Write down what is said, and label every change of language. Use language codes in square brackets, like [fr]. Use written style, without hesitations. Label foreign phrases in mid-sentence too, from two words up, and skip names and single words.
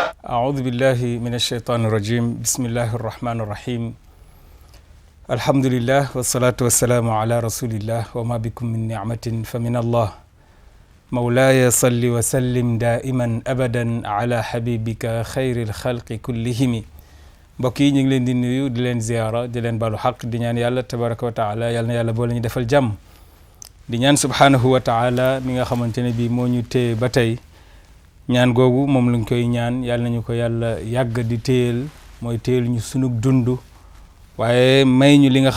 [ar] أعوذ بالله من الشيطان الرجيم بسم الله الرحمن الرحيم الحمد لله والصلاة والسلام على رسول الله وما بكم من نعمة فمن الله مولاي صل وسلم دائما أبدا على حبيبك خير الخلق كلهم [wo] mbokk yi ñu ngi leen di nuyu di leen ziyaara di leen baalu xaq di ñaan yàlla [ar] تبارك وتعالى [wo] yàlla na yàlla boole ñu defal jàmm di ñaan [ar] سبحانه وتعالى [wo] mi nga xamante ne bii moo ñu téye ba tey ñaan googu moom lañ koy ñaan yàlla nañu ko yàlla yàgg di téyel mooy téyel ñu sunug dund waaye may ñu li nga